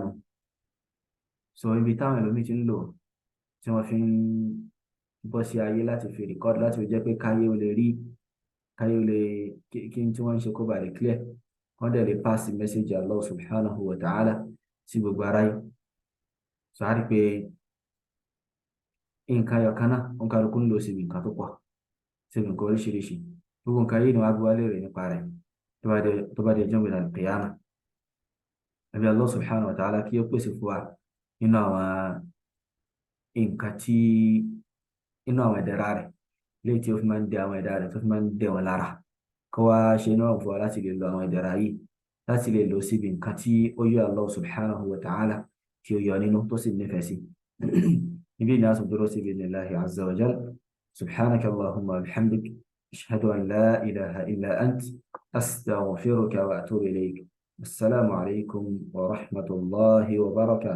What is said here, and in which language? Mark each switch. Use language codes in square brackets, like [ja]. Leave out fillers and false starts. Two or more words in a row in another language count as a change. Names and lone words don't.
[yo] So ibi táwọn ẹlòmíì ti ń lò tí wọ́n fi ń bọ́ sí ayé láti fi rìkọ́dù láti fi jẹ́ pé káyé ó lè rí káyé ó lè kí n tí wọ́n ń ṣe kó ba lè clear wọ́n dẹ̀ lè [en] pass message [ar] الله سبحانه وتعالى [yo] sí gbogbo aráyé. So a rí pé nǹkan ayọ̀ kan náà òun kálukú ń lò síbi nǹkan tó pọ̀ síbi nǹkan oríṣiríṣi gbogbo nǹkan yìí ni wọ́n á gbé wálé rẹ̀ nípa rẹ̀ tó bá dé ọjọ́ ìgbìnà al-qiyamah. Ẹbí [ar] الله سبحانه وتعالى [yo] kí ó pèsè fún wa nínú àwọn nǹkan tí inú àwọn ìdẹ̀ra rẹ̀ léyìí tí ó fi máa ń dẹ àwọn ẹ̀dá rẹ̀ tó fi máa ń dẹ wọn lára kó wá ṣe náà fún wa láti lè lo àwọn ìdẹ̀ra yìí láti lè lò síbi nǹkan tí ó yọ [ar] الله سبحانه وتعالى [yo] tí ó yọ nínú tó sì nífẹ̀ẹ́ sí. níbí ni a sọ dúró sí [ar] بإذن الله عز وجل سبحانك اللهم وبحمدك أشهد أن لا إله إلا أنت أستغفرك وأتوب إليك. السلام عليكم ورحمة الله وبركاته.